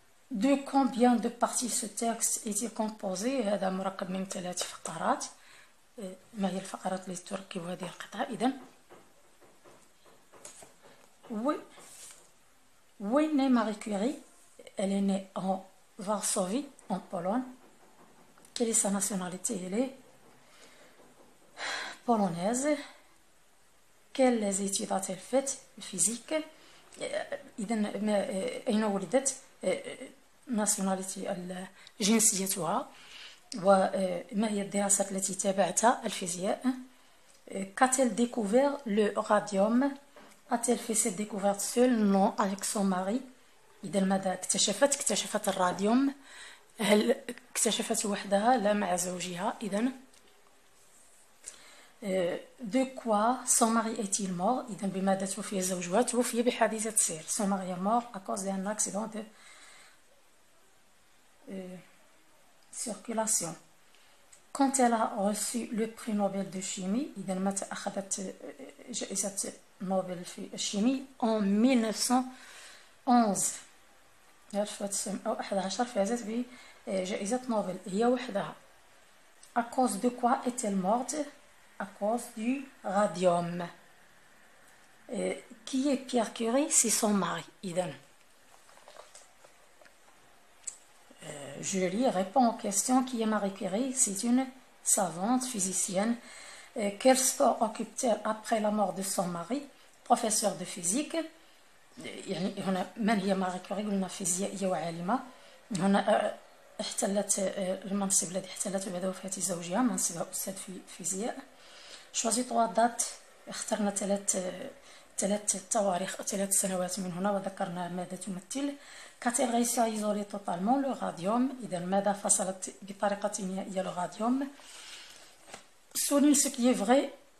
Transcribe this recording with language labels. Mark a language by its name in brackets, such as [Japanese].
[French] De combien de parties ce texte est-il composé؟ [Arabic] هذا مركب من 3 فقرات. ما هي الفقرات التي تركب هذه القطعة؟ إذن [French] où est née Marie Curie? Elle est née en Varsovie, en Pologne. Quelle est sa nationalité? Elle est polonaise. Quelles études a-t-elle faites? Physique. [Arabic] إذن أين ولدت؟ nationalité جنسيتها. وما هي الدراسات التي تابعتها؟ الفيزياء. [French] Qu'a-t-elle découvert? Le radium. A-t-elle fait cette découverte seule? Non, avec son mari. [Arabic] إذا ماذا اكتشفت؟ اكتشفت الراديوم. هل اكتشفت وحدها؟ لا، مع زوجها. إذا [French] de quoi son mari est-il mort؟ [Arabic] إذا بماذا توفي زوجها؟ توفي بحادثة سير. [French] Son mari est mort à cause d'un accident de circulation. Quand elle a reçu le prix Nobel de chimie, [Arabic] إذا متى أخذت جائزة نوبل في الشيمي؟ [French] en 1911. [Arabic] 1911 فازت بجائزة نوبل هي وحدها. [French] À cause de quoi est-elle morte? À cause du radium. Qui est Pierre Curie? C'est son mari. إذن Julie répond aux questions. Qui est Marie Curie? C'est une savante physicienne. Quel sport occupe-t-elle après la mort de son mari? Professeur de physique. [Arabic] يعني هنا من هي ماري كوري؟ قلنا فيزيائية وعالمة. هنا احتلت المنصب الذي احتلته بعد وفاة زوجها، منصبها أستاذ في فيزياء. شوازي 3 دات، اخترنا 3 تواريخ، 3 سنوات من هنا، وذكرنا ماذا تمثل. [French] Qu'a-t-elle réussi à isoler totalement le radium؟ [Arabic] إذا ماذا فصلت بطريقة نهائية [French] le radium؟ Souligne ce qui est vrai.